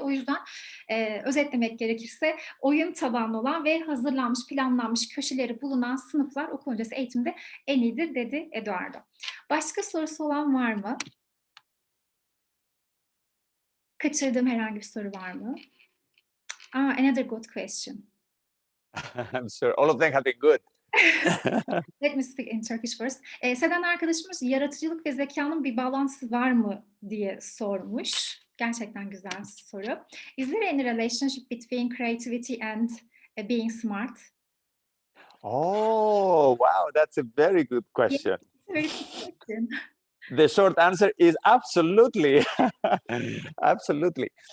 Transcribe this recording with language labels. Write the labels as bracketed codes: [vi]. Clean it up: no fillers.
[tr] O yüzden özetlemek gerekirse oyun tabanlı olan ve hazırlanmış, planlanmış köşeleri bulunan sınıflar okul öncesi eğitimde en iyidir dedi Eduardo. Başka sorusu olan var mı? Kaçırdığım herhangi bir soru var mı? [en] Another good question. I'm sure all of them have been good. Let me speak in Turkish first. [tr] Seden arkadaşımız yaratıcılık ve zekanın bir bağlantısı var mı diye sormuş. Gerçekten güzel soru. [en] Is there any relationship between creativity and being smart? Oh, wow, that's a very good question. Very good question. The short answer is absolutely, absolutely.